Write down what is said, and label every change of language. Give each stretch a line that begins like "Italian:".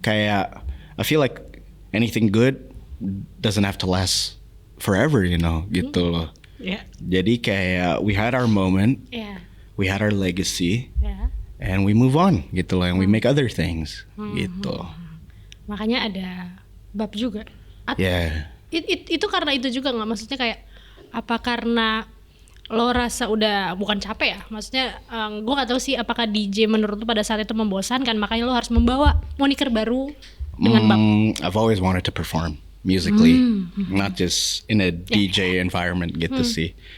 English: Kayak I feel like anything good doesn't have to last forever, you know, gitu loh. Yeah.
Indonesian: Jadi kayak
English: we had our moment, we had our legacy, and we move on gitu loh, and we make other things gitu.
Indonesian: Makanya ada bab juga. Itu karena itu juga nggak, maksudnya kayak apa karena lo rasa udah bukan capek ya, maksudnya gue nggak tahu sih apakah DJ menurut lo pada saat itu membosankan makanya lo harus membawa moniker baru dengan bab.
English: I've always wanted to perform musically, not just in a DJ environment gitu sih.